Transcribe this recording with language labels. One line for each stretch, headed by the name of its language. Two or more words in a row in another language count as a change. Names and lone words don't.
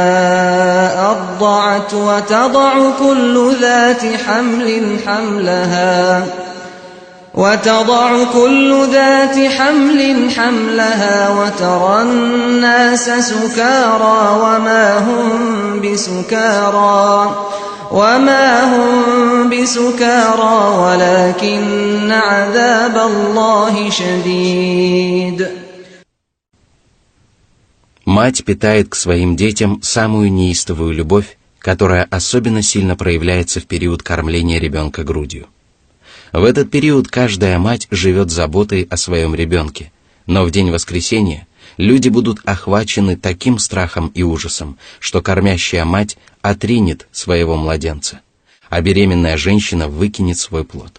Arabic: أرضعت وتضع كل ذات حمل حملها وترى الناس سكارى وما هم بسكارى ولكن عذاب الله شديد.
Russian: Мать питает к своим детям самую неистовую любовь, которая особенно сильно проявляется в период кормления ребенка грудью. В этот период каждая мать живет заботой о своем ребенке, но в день воскресения люди будут охвачены таким страхом и ужасом, что кормящая мать отринет своего младенца, а беременная женщина выкинет свой плод.